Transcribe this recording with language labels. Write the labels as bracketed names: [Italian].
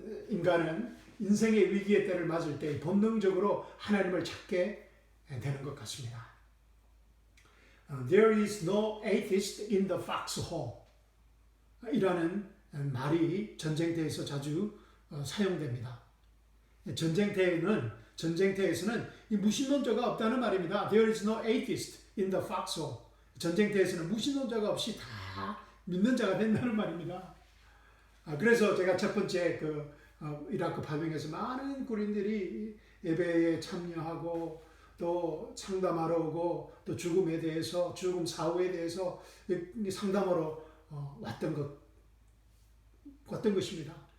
[Korean] 인간은 인생의 위기의 때를 맞을 때 본능적으로 하나님을 찾게 되는 것 같습니다. [English] There is no atheist in the foxhole [Korean] 이라는 말이 전쟁터에서 자주 사용됩니다. 전쟁터에서는 이 무신론자가 없다는 말입니다. [English] There is no atheist in the foxhole. [Korean] 전쟁터에서는 무신론자가 없이 다 믿는 자가 된다는 말입니다. 그래서 제가 첫 번째 이라크 파병에서 많은 군인들이 예배에 참여하고 또 상담하러 오고 또 죽음에 대해서, 죽음 사후에 대해서 상담하러 왔던 것입니다.